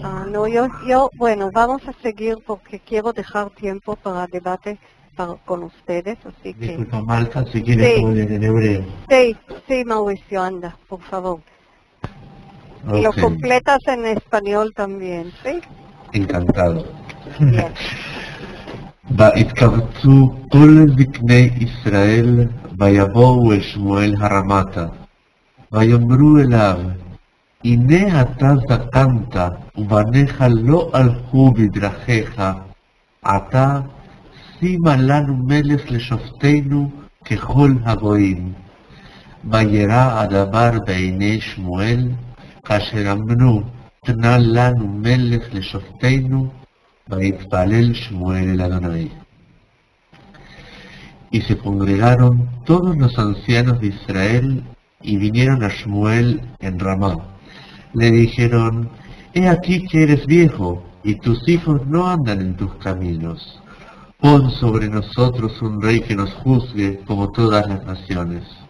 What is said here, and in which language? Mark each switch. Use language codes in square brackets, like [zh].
[es] No, bueno, vamos a seguir porque quiero dejar tiempo para debate con ustedes, así que... Disculpa, Marta, si quieres Sí. leer en hebreo. Sí, Mauricio, anda, por favor. Y lo Ok, completas en español también, ¿sí? encantado. Bien. [he] והתקבצו כל זקני ישראל ויבואו אל שמואל הרמתה ויאמרו אליו הנה אתה זקנת ובניך לא הלכו בדרכיך עתה שימה לנו מלך לשופטנו ככל הגויים. וירא הדבר בעיני שמואל כאשר אמרו תנה לנו מלך לשופטנו ויתפלל שמואל אל אדוני. [es] Y se congregaron todos los ancianos de Israel y vinieron a Shmuel en Ramá. Le dijeron, he aquí que eres viejo y tus hijos no andan en tus caminos. Pon sobre nosotros un rey que nos juzgue como todas las naciones.